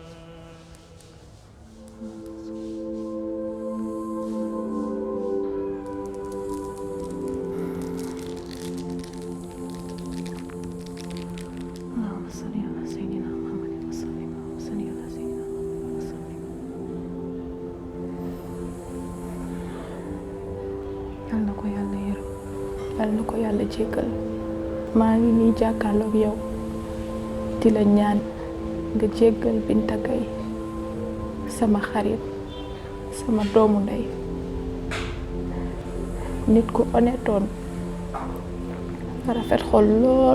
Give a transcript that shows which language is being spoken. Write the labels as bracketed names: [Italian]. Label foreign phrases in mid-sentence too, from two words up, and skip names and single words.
[Arabic] اللهم صل على سيدنا محمد وسلم وصل على سيدنا محمد وسلم. [Wolof] yal na ko yàlla yërëm yal na ko yàlla jéggal maa ngi nii jàkkaarloog yow di la ñaan nga jéggal Binta Gaye sama xarit sama doomu ndey nit ku honnêtoon rafet xol lool